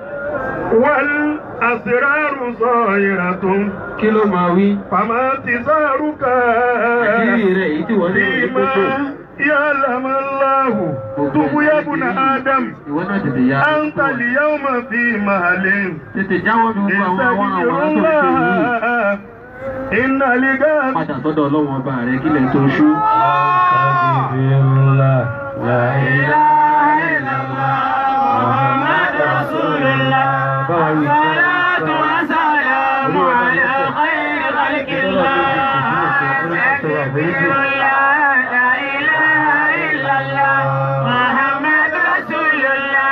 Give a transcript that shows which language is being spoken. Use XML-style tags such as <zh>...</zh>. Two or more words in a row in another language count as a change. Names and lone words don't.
<ar>والأسرار ظاهرة فما انتصارك فيما يعلم الله تب يا ابن آدم أنت اليوم في مهل استغفر الله إن لقاء</ar> <yo>padà sọ́dọ̀ Ọlọ́run ọba rẹ̀ kílẹ̀ tó ṣú.</yo> <ar>لا إله إلا الله محمد رسول الله. الصلاة والسلام على خير خلق الله. لا إله إلا الله محمد رسول الله.</ar>